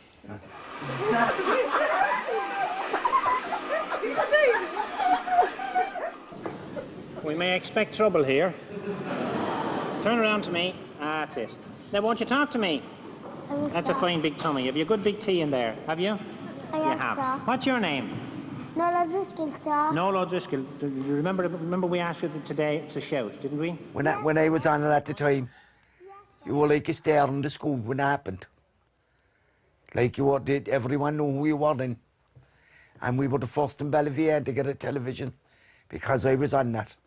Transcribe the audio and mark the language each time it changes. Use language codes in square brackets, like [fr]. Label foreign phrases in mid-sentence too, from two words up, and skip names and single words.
[en] We may expect trouble here. Turn around to me. That's it. Now, won't you talk to me? That's a fine big tummy. Have you a good big tea in there? Have you? I You have, have. sir. What's your name? Noel O'Driscoll, sir. Noel O'Driscoll. Do you remember we asked you today to shout, didn't we? When I was on it at the time, You were like a star in the school when it happened. Like you were, everyone knew who you were then. And we were the first in Ballyvia to get a television because I was on that.